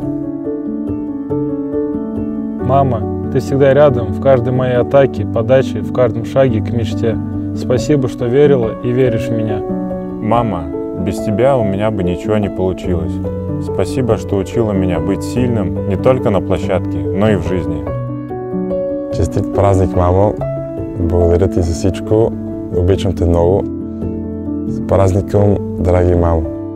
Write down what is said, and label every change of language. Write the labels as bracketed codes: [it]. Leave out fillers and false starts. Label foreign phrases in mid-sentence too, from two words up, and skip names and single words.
[ru] Мама, ты всегда рядом в каждой моей атаке, подаче, в каждом шаге к мечте. Спасибо, что верила и веришь в меня. Мама, без тебя у меня бы ничего не получилось. Спасибо, что учила меня быть сильным не только на площадке, но и в жизни. [bg] Честит празник, мамо. Благодаря ти за всичко. Обичам те много. С празником, драги мамо.